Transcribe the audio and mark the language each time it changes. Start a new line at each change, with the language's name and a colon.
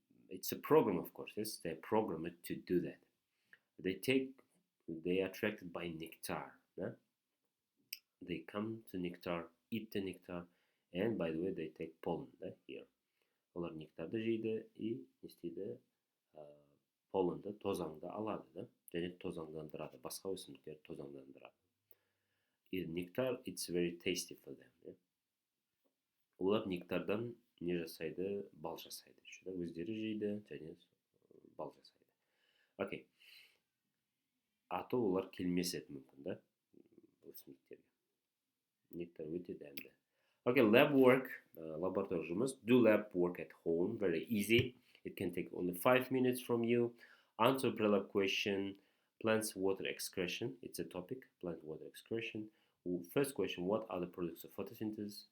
English: It's a program, of course. Yes, they're programmed to do that. They are attracted by nectar. Yeah? They come to nectar, eat the nectar, and by the way, they take pollen here.
Kazakh: Олар нектарды жейді и не істейді, полленді, тозаңды алады да, және тозаңдандырады, басқа өсімдіктер тозаңдандырады.
English: Nectar, it's very tasty for them.
Kazakh: Олар нектардан не жасайды, бал жасайды. Өздері жейді және бал жасайды. Окей. Аты олар келмес еді мүмкін да, өсімдіктерге. Нектар өте дәмді.
English: Okay, lab work, laboratory жұмыс. Do lab work at home, very easy. It can take only 5 minutes from you. Answer pre-lab question, plants water excretion. It's a topic, plant water excretion. First question, what are the products of photosynthesis?